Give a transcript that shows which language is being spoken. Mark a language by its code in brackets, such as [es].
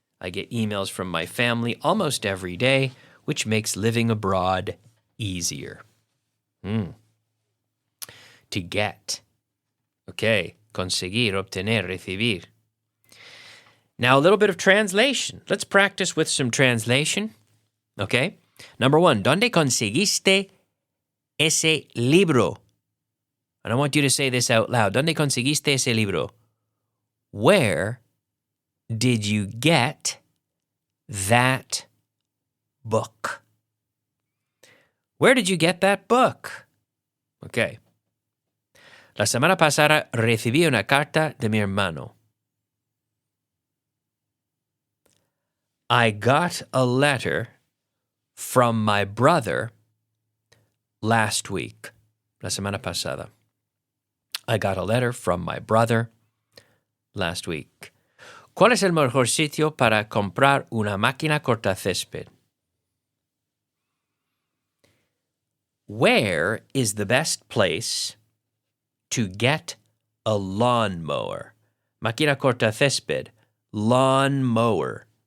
[en] I get emails from my family almost every day, which makes living abroad easier. To get. Okay, [es] conseguir, obtener, recibir. [en] Now a little bit of translation. Let's practice with some translation. Okay? Number 1, [es] ¿dónde conseguiste ese libro? [en] And I want you to say this out loud. [es] ¿Dónde conseguiste ese libro? [en] Where did you get that book? Where did you get that book? Okay. [es] La semana pasada recibí una carta de mi hermano. [en] I got a letter from my brother last week. [es] La semana pasada. [en] I got a letter from my brother last week. [es] ¿Cuál es el mejor sitio para comprar una máquina cortacésped? [en] Where is the best place to get a lawnmower? [es] Máquina cortacésped, lawn mower.